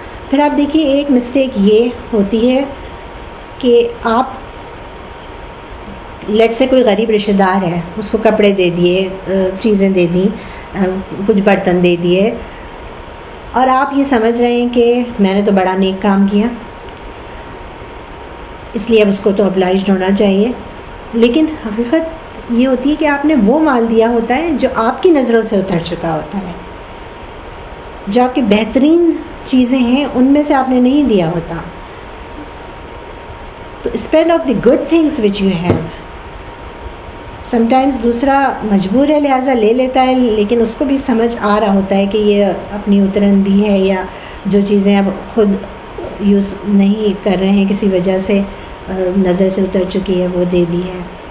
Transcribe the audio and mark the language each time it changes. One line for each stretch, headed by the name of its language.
Urdu: پھر آپ دیکھیے ایک مسٹیک یہ ہوتی ہے کہ آپ لیٹ سے کوئی غریب رشتہ دار ہے، اس کو کپڑے دے دیے، چیزیں دے دیں، کچھ برتن دے دیے، اور آپ یہ سمجھ رہے ہیں کہ میں نے تو بڑا نیک کام کیا اس لیے اب اس کو تو obliged ہونا چاہیے. لیکن حقیقت یہ ہوتی ہے کہ آپ نے وہ مال دیا ہوتا ہے جو آپ کی نظروں سے اتر چکا ہوتا ہے، جو آپ کی بہترین چیزیں ہیں ان میں سے آپ نے نہیں دیا ہوتا.
English: تو spend of the good things which you have.
Urdu: Some times دوسرا مجبور ہے لہٰذا لے لیتا ہے، لیکن اس کو بھی سمجھ آ رہا ہوتا ہے کہ یہ اپنی اترندی ہے، یا جو چیزیں اب خود یوز نہیں کر رہے ہیں کسی وجہ سے نظر سے اتر چکی ہے وہ دے دی ہے.